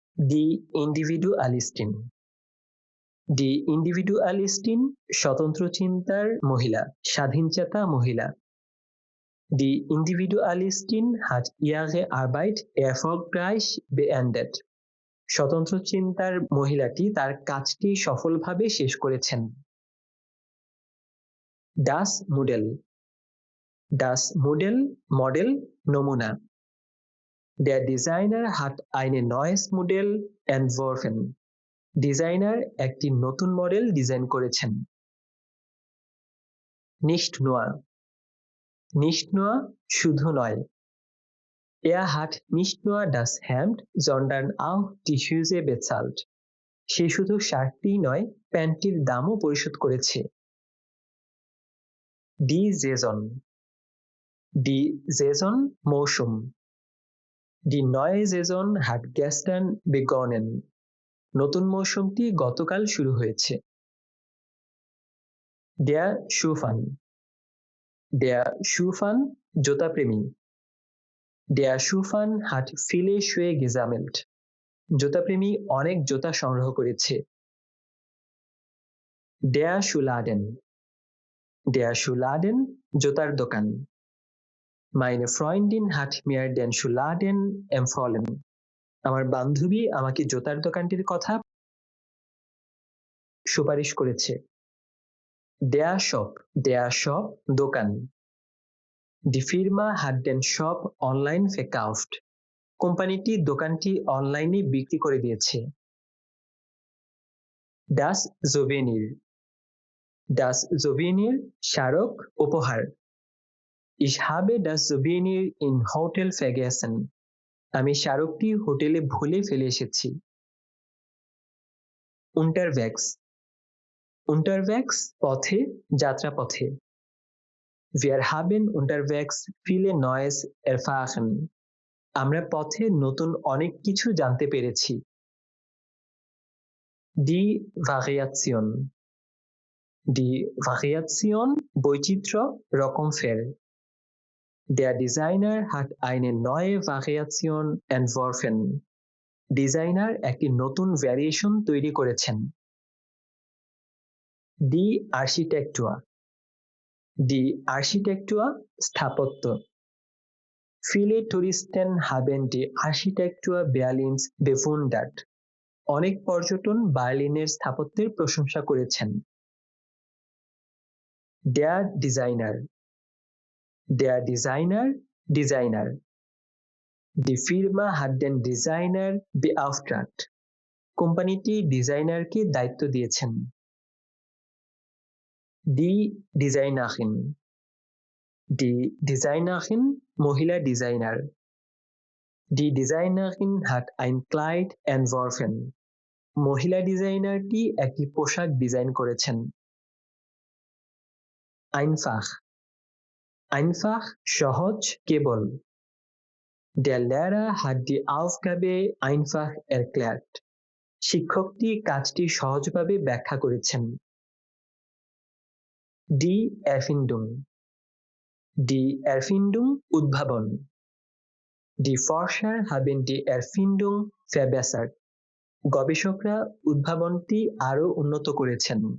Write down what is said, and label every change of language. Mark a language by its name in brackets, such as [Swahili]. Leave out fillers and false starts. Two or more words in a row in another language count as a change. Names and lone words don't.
[German] Die Individualistin. Die Individualistin [Bangla] স্বতন্ত্র চিন্তার মহিলা, স্বাধীনচেতা মহিলা। [German] Die Individualistin hat ihre Arbeit erfolgreich beendet. [Bangla] স্বতন্ত্র চিন্তার মহিলাটি তার কাজটি সফলভাবে শেষ করেছেন। [German] Das Modell. Das Modell, [Bangla] মডেল, নমুনা। [German] Der Designer hat ein neues Modell entworfen. [Bangla] ডিজাইনার একটি নতুন মডেল ডিজাইন করেছেন। [German] Nicht nur. Nicht nur, [Bangla] শুধু নয়। [German] Er hat nicht nur das Hemd, sondern auch die Hose bezahlt. [Bangla] সে শুধু শার্টটিই নয়, প্যান্টটির দামও পরিশোধ করেছে। [German] Die Saison. Die Saison, মৌসুম। Die neue Saison hat gestern begonnen. [Bangla] নতুন মৌসুমটি গতকাল শুরু হয়েছে। [German] Der Schuhfan. Der Schuhfan, জুতাপ্রেমী। Der Schuhfan hat viele Schuhe gesammelt. [Bangla] জুতাপ্রেমী অনেক জুতা সংগ্রহ করেছে। [German] Der Schuhladen. Der Schuhladen, [Bangla] জুতার দোকান। [German] Meine Freundin hat mir den Schuhladen empfohlen. [Bangla] আমার বান্ধবী আমাকে জুতার দোকানটির কথা সুপারিশ করেছে। [German] Der Shop. Der Shop, দোকান। Die Firma hat den Shop online verkauft. [Bangla] কোম্পানিটি দোকানটি অনলাইনে বিক্রি করে দিয়েছে। [German] Das Souvenir. Das Souvenir, [Bangla] স্মারক, উপহার। [German] Ich habe das Souvenir im Hotel vergessen. [Bangla] আমি স্মারকটি হোটেলে ভুলে ফেলে এসেছি। [German] Unterwegs. Unterwegs, [Bangla] পথে, যাত্রাপথে। [German] Wir haben unterwegs viele Neues erfahren. [Bangla] আমরা পথে নতুন অনেক কিছু জানতে পেরেছি। [German] Die Variation. Die Variation, [Bangla] বৈচিত্র্য, রকমফের। [German] Der Designer hat eine neue Variation entworfen. [Bangla] ডিজাইনার একটি নতুন ভ্যারিয়েশন তৈরি করেছেন। [German] Die Architektur. Die Architektur, স্থাপত্য। Viele Touristen haben die Architektur Berlins bewundert. [Bangla] অনেক পর্যটন বার্লিনের স্থাপত্যের প্রশংসা করেছেন। [German] Der Designer. Der Designer, ডিজাইনার। Die Firma hat den Designer beauftragt. [Bangla] কোম্পানিটি ডিজাইনারকে দায়িত্ব দিয়েছেন। [German] Die Designerin. Die Designerin, [Bangla] মহিলা ডিজাইনার। [German] Die Designerin hat ein Kleid entworfen. [Bangla] মহিলা ডিজাইনারটি একটি পোশাক ডিজাইন করেছেন। [German] Einfach. Einfach, [Bangla] সহজ, কেবল। [German] Der Lehrer hat die Aufgabe einfach erklärt. [Bangla] শিক্ষকটি কাজটি সহজভাবে ব্যাখ্যা করেছেন। [German] Die Erfindung. Die Erfindung, উদ্ভাবন। Die Forscher haben die Erfindung verbessert. [Bangla] গবেষকরা উদ্ভাবনটি আরো উন্নত করেছেন।